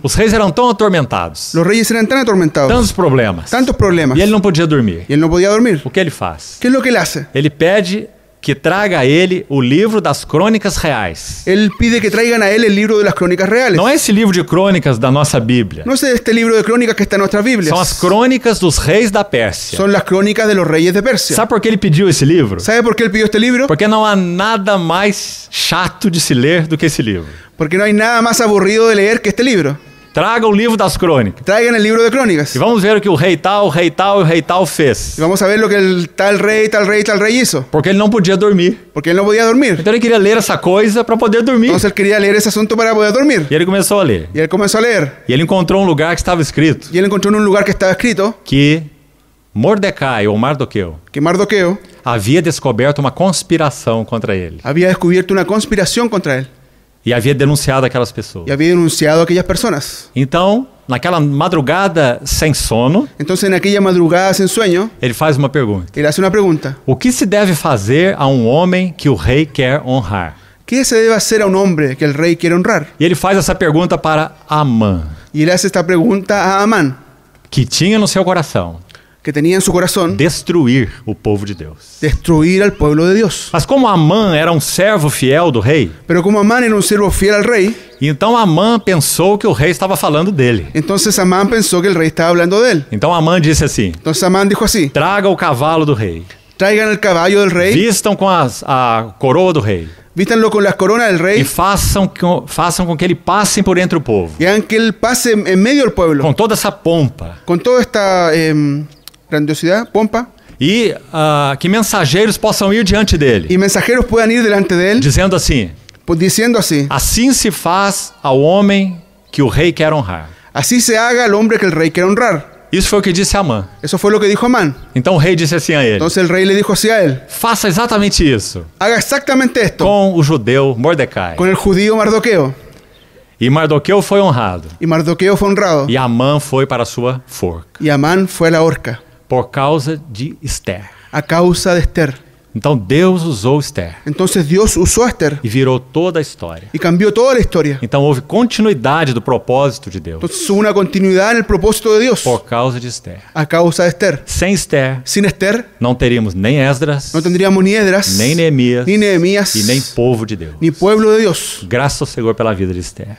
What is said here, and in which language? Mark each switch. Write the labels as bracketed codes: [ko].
[pt] Os reis eram tão atormentados, [es] Los reyes eran tan atormentados, [pt] tantos problemas, [es] tantos problemas, [pt] e ele não podia dormir. [es] y él no podía dormir. [pt] O que ele faz? [es] ¿Qué es lo que él hace? [pt] Ele pede que traga a ele o livro das crônicas reais. [es] Él pide que traigan a él el libro de las crónicas reales. [pt] Não é esse livro de crônicas da nossa Bíblia. [es] No es este libro de crónicas que está en nuestras Biblias. [pt] São as crônicas dos reis da Pérsia. [es] Son las crónicas de los reyes de Persia. [pt] Sabe por que ele pediu esse livro? [es] ¿Sabe por qué él pidió este libro? [pt] Porque não há nada mais chato de se ler do que esse livro. [es] Porque no hay nada más aburrido de leer que este libro. [pt] Traga o livro das crônicas. [es] Traigan el libro de crónicas. [pt] E vamos ver o que o rei tal, o rei tal e o rei tal fez. [es] Y vamos a ver lo que el tal rey, tal rey, tal rey hizo. [pt] Porque ele não podia dormir. [es] Porque él no podía dormir. [pt] Então ele queria ler essa coisa para poder dormir. [es] Entonces él quería leer ese asunto para poder dormir. [pt] E ele começou a ler. [es] Y él comenzó a leer. [pt] E ele encontrou um lugar que estava escrito [es] Y él encontró en un lugar que estaba escrito [pt] que Mordecai, ou Mardoqueu, [es] que Mardoqueo [pt] havia descoberto uma conspiração contra ele. [es] había descubierto una conspiración contra él. [pt] E havia denunciado aquelas pessoas. [es] Y había denunciado a aquellas personas. [pt] Então, naquela madrugada sem sono, [es] Entonces en aquella madrugada sin sueño, [pt] ele faz uma pergunta. [es] él hace una pregunta. [pt] O que se deve fazer a um homem que o rei quer honrar? [es] ¿Qué se debe hacer a un hombre que el rey quiere honrar? [pt] E ele faz essa pergunta para Amã, [es] Y él hace esta pregunta a Amán, [pt] que tinha no seu coração [es] que tenía en su corazón [pt] destruir o povo de Deus. [es] destruir al pueblo de Dios. [pt] Mas como Amã era um servo fiel do rei, [es] Pero como Amán era un siervo fiel al rey, [pt] então Amã pensou que o rei estava falando dele. [es] entonces Amán pensó que el rey estaba hablando de él. [pt] Então Amã disse assim: [es] Entonces Amán dijo así: [pt] traga o cavalo do rei, [es] traigan el caballo del rey, [pt] vistam com a coroa do rei [es] vístanlo con las coronas del e rey [pt] façam com que ele passe por entre o povo, [es] y hagan que él pase en medio del pueblo [pt] com toda essa pompa. [es] con toda esta grandiosidad, pompa, [pt] E que mensageiros possam ir diante dele, [es] y mensajeros puedan ir delante de él, [pt] dizendo assim: [es] pues diciendo así: [pt] assim se faz ao homem que o rei quer honrar. [es] así se haga al hombre que el rey quiere honrar. [pt] Isso foi o que disse Amã. [es] Eso fue lo que dijo Amán. [pt] Então o rei disse assim a ele: [es] Entonces el rey le dijo así a él: [pt] faça exatamente isso [es] haga exactamente esto [pt] com o judeu Mordecai. [es] con el judío Mardoqueo. [pt] E Mardoqueu foi honrado, [es] Y Mardoqueo fue honrado, [pt] e Amã foi para a sua forca, [es] y Amán fue a la horca [pt] por causa de Esther. [es] a causa de Esther. [pt] Então Deus usou Esther [es] Entonces Dios usó a Esther [pt] e virou toda a história. [es] y cambió toda la historia. [pt] Então houve continuidade do propósito de Deus [es] Entonces hubo una continuidad en el propósito de Dios [pt] por causa de Esther. [es] a causa de Esther. [pt] Sem Esther, [es] Sin Esther [pt] não teríamos nem Esdras, [es] no tendríamos ni Esdras, [pt] nem Neemias, [es] ni Nehemías, [pt] e nem povo de Deus. [es] ni pueblo de Dios. [pt] Graças ao Senhor pela vida de Esther.